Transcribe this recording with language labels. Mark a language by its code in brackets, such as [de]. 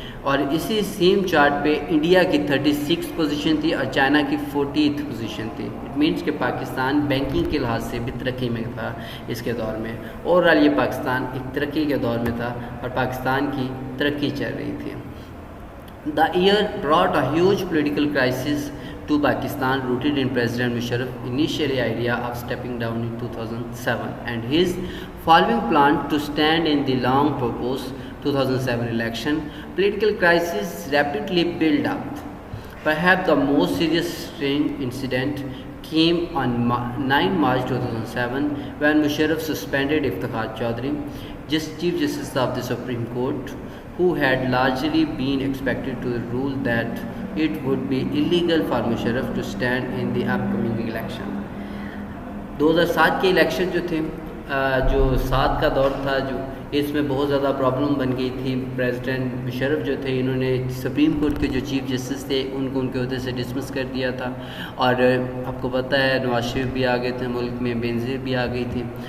[ur] اور اسی same chart پہ انڈیا کی 36 پوزیشن تھی اور چائنا کی 40th پوزیشن تھی. [en] it means [ur] کہ پاکستان بینکنگ کے لحاظ سے بھی ترقی میں تھا اس کے دور میں. اوور آل یہ پاکستان ایک ترقی کے دور میں تھا اور پاکستان کی ترقی چل رہی تھی. [en] The year brought a huge political crisis to Pakistan, rooted in President Musharraf's initial idea of stepping down in 2007 and his following plan to stand in the long proposed 2007 election. Political crisis rapidly built up. Perhaps the most serious incident came on 9 March 2007 when Musharraf suspended Iftikhar Chaudhry, Chief Justice of the Supreme Court, who had largely been expected to rule that it would be illegal for Musharraf to stand in the upcoming election. [ur] 2007 کے election جو تھے جو 7 کا دور تھا جو اس میں بہت زیادہ پرابلم بن گئی تھی. پریزیڈنٹ مشرف جو تھے انہوں نے سپریم کورٹ کے جو چیف جسٹس تھے ان کو ان کے عہدے سے ڈسمس کر دیا تھا. اور آپ کو پتہ ہے نواز شریف بھی آ گئے تھے ملک میں, بینظیر بھی آ گئی تھی.